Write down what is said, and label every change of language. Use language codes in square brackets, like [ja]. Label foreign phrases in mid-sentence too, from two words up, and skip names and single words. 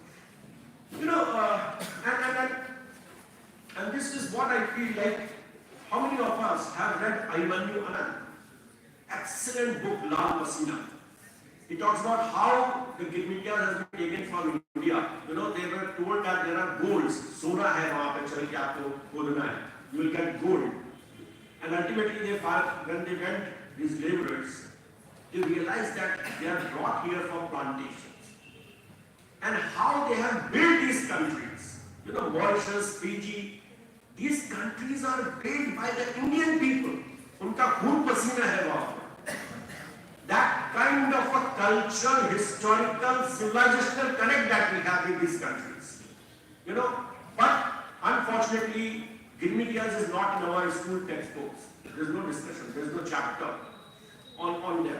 [en] And this is what I feel like. How many of us have read Abhimanyu Anand? Excellent book, Lal Pasina. He talks about how the Gilmitias has been taken from India. They were told that there are golds. [hi] सोना है वहाँ पे चल के आपको खोदना है. [en] You will get gold. And ultimately they found, when they went, these laborers, they realized that they are brought here for plantations. And how they have built these countries. Mauritius, Fiji, these countries are built by the Indian people. [hi] उनका खून पसीना है वहाँ. [en] That kind of a cultural, historical, civilizational connect that we have with these countries. But unfortunately, Gilmitias is not in our school textbooks. There is no discussion, there is no chapter on them.